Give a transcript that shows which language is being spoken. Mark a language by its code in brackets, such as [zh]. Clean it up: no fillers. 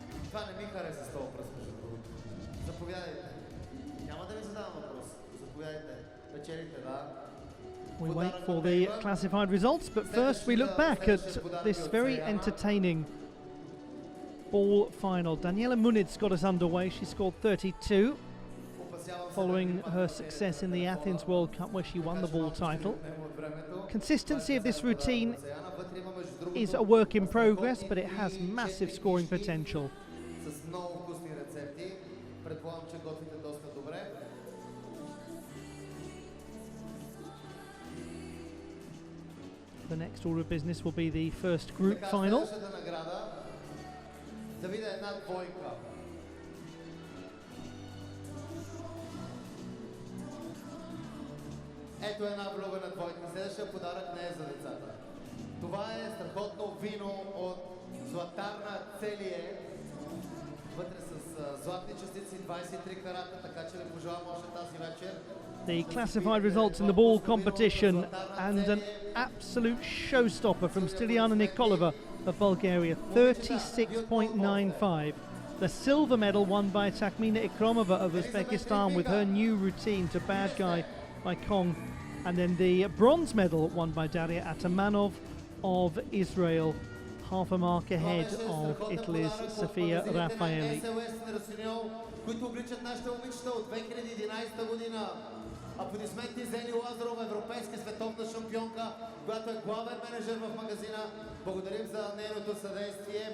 [bg] Това не ми хареса с този пръст, между другото. Заповядайте. Няма да ви задавам въпрос. Заповядайте. Печелите, да. [en] We wait for the classified results, but first we look back at this very entertaining ball final. Daniela Muniz got us underway. She scored 32 following her success in the Athens World Cup where she won the ball title. Consistency of this routine is a work in progress, but it has massive scoring potential. [bg] С много вкусни рецепти. Предполагам, че готвите доста добре. [en] The next order of business will be the first group final. [bg] Следващата награда да видя една двойка. Ето една влюбена двойка. Следващия подарък не е за децата. Това е страхотно вино от Златарна Целие. Вътре с златни частици, 23 карата, така че ви пожелавам още тази вечер. [en] The classified results in the ball competition, and an absolute showstopper from Stiliana Nikolova of Bulgaria, 36.95. The silver medal won by Takmina Ikromova of Uzbekistan with her new routine to Bad Guy by Kong. And then the bronze medal won by Daria Atamanov of Israel, half a mark ahead of Italy's Sofia Raffaelli. [bg] които обличат нашите момичета от 2011 година. Аплодисменти за Ели Лазарова, европейска световна шампионка, която е главен менеджер в магазина. Благодарим за нейното съдействие.